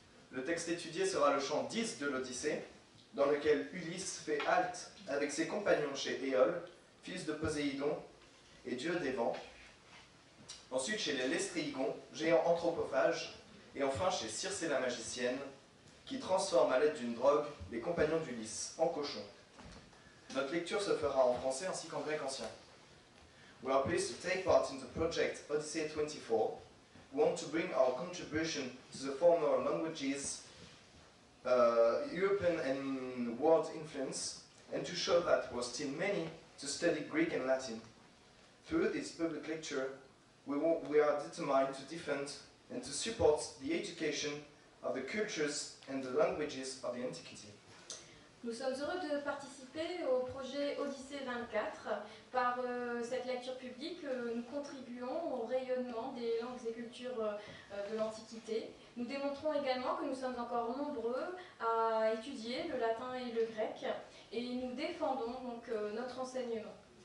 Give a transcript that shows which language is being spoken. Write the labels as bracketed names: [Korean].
[French] Le texte étudié sera le chant 10 de l'Odyssée, dans lequel Ulysse fait halte avec ses compagnons chez Éole, fils de Poséidon et dieu des vents, ensuite chez les Lestréigons, géants anthropophages, et enfin chez Circé la magicienne, qui transforme à l'aide d'une drogue les compagnons d'Ulysse en cochons. Notre lecture se fera en français ainsi qu'en grec ancien. [English] We are pleased to take part in the project Odyssey 24. We want to bring our contribution to the former languages, European and world influence, and to show that there are still many to study Greek and Latin. Through this public lecture, we are determined to defend and to support the education of the cultures and the languages of the antiquity. [French] Nous sommes heureux de participer au projet Odyssée 24. Par cette lecture publique, nous contribuons au rayonnement des langues et cultures de l'Antiquité. Nous démontrons également que nous sommes encore nombreux à étudier le latin et le grec, et nous défendons donc notre enseignement.